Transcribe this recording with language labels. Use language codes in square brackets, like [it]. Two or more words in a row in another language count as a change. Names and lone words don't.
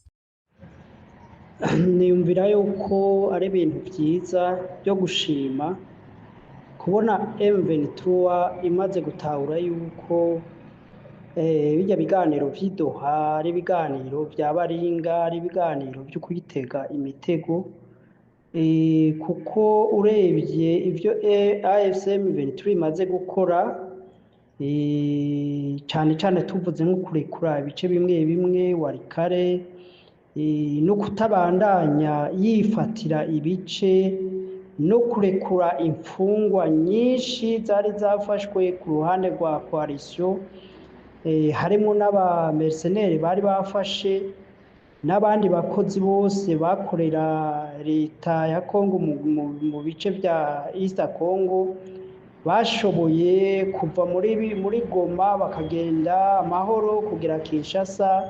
[rn] Niyumvira yuko ari ibintu byiza byo gushima kubona M23 imaze gutahura yuko bijya biganiro vy'Idoha ari ibiganiro vya baringa, ari ibiganiro byo kuyitega imitego, kuko urebye ibyo AFC M23 imaze gukora, cyane cyane tuvuze nko kurekura ibice bimwe bimwe Walikale, no kutabandanya yifatira ibice, no kurekura imfungwa nyinshi zari zafashwe ku ruhande rwa coalition, harimo n'aba mercenaires bari bafashe n'abandi bakozi bose bakorera leta ya Congo mu bice bya East Congo, bashoboye kuva muri Goma bakagenda amahoro kugera Kinshasa.